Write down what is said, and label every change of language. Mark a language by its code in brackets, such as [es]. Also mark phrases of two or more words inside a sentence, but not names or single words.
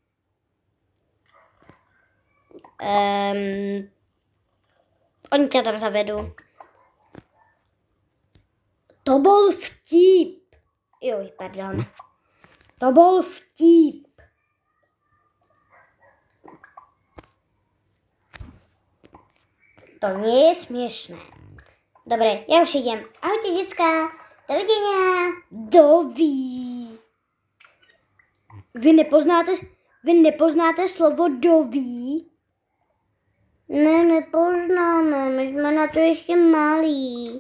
[sk] Oni ťa tam zavedú. To bol vtip. Pardon. To bol vtip. To nie je smiešné. [cs] Dobré, já už jdem. Ahojte, děcka. Doviděně. Doví. [sk] Vy nepoznáte slovo doví? [cs] Ne, nepoznáme. My jsme na to ještě malí.